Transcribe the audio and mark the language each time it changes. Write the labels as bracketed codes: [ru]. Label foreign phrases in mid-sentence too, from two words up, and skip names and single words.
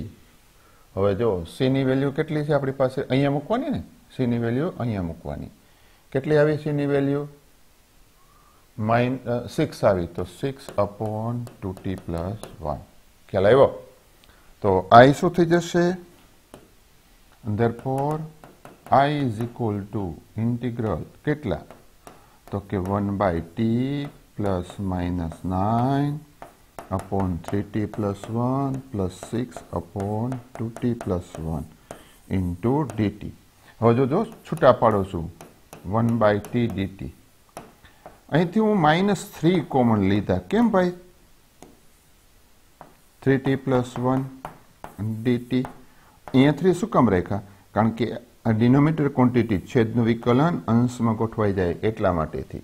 [gu] હવે જો c ની વેલ્યુ કેટલી છે આપણી પાસે? અહીંયા મૂકવાની ને. c ની વેલ્યુ અહીંયા મૂકવાની. કેટલી આવી c ની વેલ્યુ? 6 આવી. તો 6/2t પ્લસ 1. ખ્યાલ આવ્યો? તો i શું થઈ જશે? [en] therefore i is equal to integral કેટલા? [gu] તો કે 1/t plus -9/3t plus 1 plus 6/2t plus 1 into dt. હવે જો છૂટા પાડો છું 1/t dt. અહીંથી હું -3 કોમન લીધા. કેમ ભાઈ? 3t plus 1 dt. અહીંયા 3 શું કામ રાખ્યા? કારણ કે આ [en] denominator quantity [gu] છેદનું વિકલન અંશમાં ગોઠવાઈ જાય એટલા માટેથી.